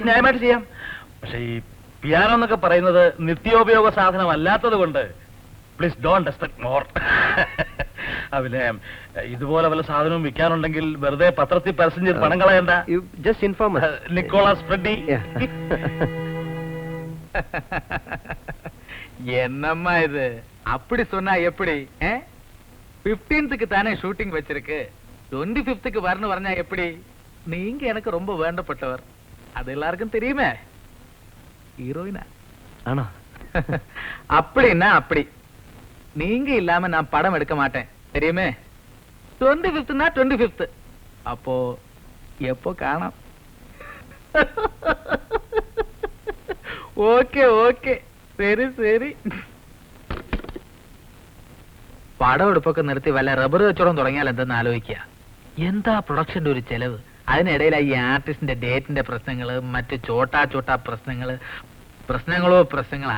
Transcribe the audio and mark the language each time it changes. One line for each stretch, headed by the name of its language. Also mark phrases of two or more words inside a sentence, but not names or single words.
Malayalam: ന്യായമായിട്ട് ചെയ്യാം. പക്ഷെ ഈ പിയാനോ എന്നൊക്കെ പറയുന്നത് നിത്യോപയോഗ സാധനമല്ലാത്തത് കൊണ്ട്
English: please don't expect more.
Malayalam: പിന്നെ ഇതുപോലെ വല്ല സാധനവും വിൽക്കാനുണ്ടെങ്കിൽ വെറുതെ പത്രത്തിൽ പരസ്യം ചെയ്ത് പണം കളയണ്ട.
English: just inform നിക്കോളാസ് ഫ്രെഡി.
Tamil: என்னம்மா இது அப்படி சொன்னா எப்படி? 15க்கு தானே ஷூட்டிங் வச்சிருக்கு, 25க்கு வரணும் வரஞ்சா எப்படி? நீங்க எனக்கு ரொம்ப வேண்டப்பட்டவர், அது எல்லாருக்கும் தெரியுமே. ஹீரோயினா ஆனா அப்படின்னா அப்படி. நீங்க இல்லாம நான் படம் எடுக்க மாட்டேன், தெரியுமே. 25னா 25. அப்போ எப்போ காணோம்?
English: okay okay,
Malayalam: ശരി ശരി. പടം എടുപ്പൊക്കെ നിർത്തി വല്ല റബ്ബർ വെച്ചോടം തുടങ്ങിയാൽ എന്തെന്ന് ആലോചിക്കുക. എന്താ പ്രൊഡക്ഷന്റെ ഒരു ചെലവ്? അതിനിടയിലായി ഈ ആർട്ടിസ്റ്റിന്റെ ഡേറ്റിന്റെ പ്രശ്നങ്ങള്, മറ്റ്
Hindi: छोटा छोटा
Malayalam: പ്രശ്നങ്ങളോ പ്രശ്നങ്ങളാ.